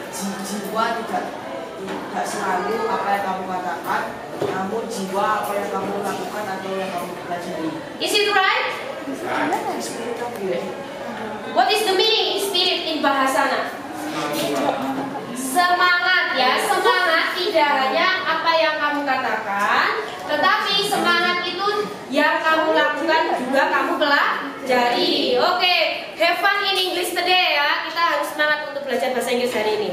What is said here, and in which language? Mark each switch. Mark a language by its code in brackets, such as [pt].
[id] Jiwa tidak selalu apa yang kamu katakan, namun jiwa apa yang kamu lakukan atau yang kamu pelajari. [en] Is it right? What is the meaning spirit in bahasa? [id] Semangat ya, semangat tidak hanya apa yang kamu katakan, tetapi semangat itu yang kamu lakukan juga kamu pelajari. [en] Oke, have fun in English today ya. [id] Kita harus semangat untuk belajar bahasa Inggris hari ini.